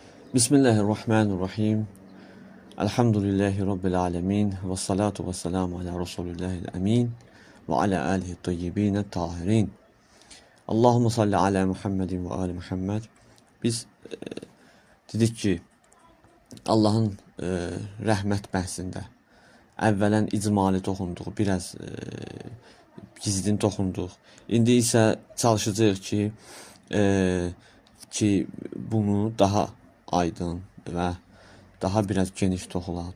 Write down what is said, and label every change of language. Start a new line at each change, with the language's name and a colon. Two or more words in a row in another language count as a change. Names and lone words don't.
Arabic: بسم الله الرحمن الرحيم. الحمد لله رب العالمين. والصلاة والسلام على رسول الله الأمين. وعلى آله الطيبين الطاهرين. اللهم صل على محمد وآل محمد.
Azerbaijani: Biz dedik ki, Allahın rəhmət bəhsində əvvələn icmali toxunduq, biraz gizlin toxunduq. İndi isə çalışacağıq ki bunu daha aydın və daha biraz geniş toxunaq.